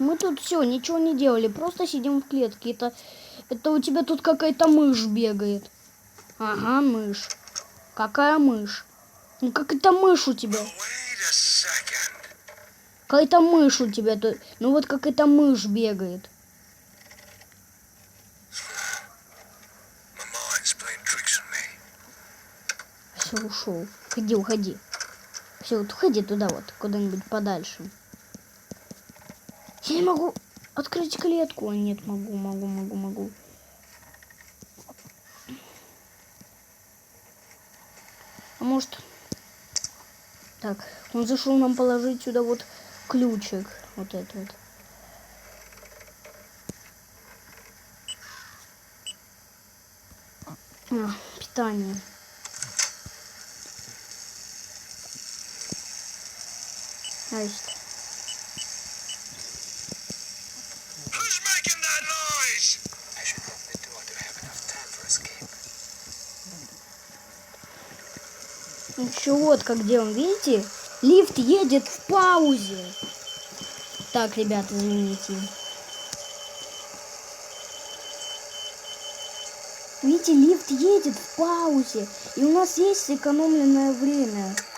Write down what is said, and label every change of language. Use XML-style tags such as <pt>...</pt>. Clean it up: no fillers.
<ru>Мы тут все, ничего не делали, просто сидим в клетке. Это у тебя тут какая-то мышь бегает. Ага, мышь. Какая мышь? Ну как это мышь у тебя?</ru> <en>Wait a second.</en> <ru>Какая-то мышь у тебя тут. Ну вот как эта мышь бегает.</ru> <en>My mind's playing tricks on me.</en> <ru>Все, ушел. Уходи, уходи. Все, вот уходи туда вот, куда-нибудь подальше. Я не могу открыть клетку. А нет, могу. А может... Так, он зашел нам положить сюда вот ключик. Вот этот вот. Питание. Значит.</ru> <en>Who's making that noise? I should open the door to have enough time for escape.</en> <ru>Ничего, вот как делаем, видите? Лифт едет в паузе. Так, ребята, извините. Видите, лифт едет в паузе. И у нас есть сэкономленное время.</ru>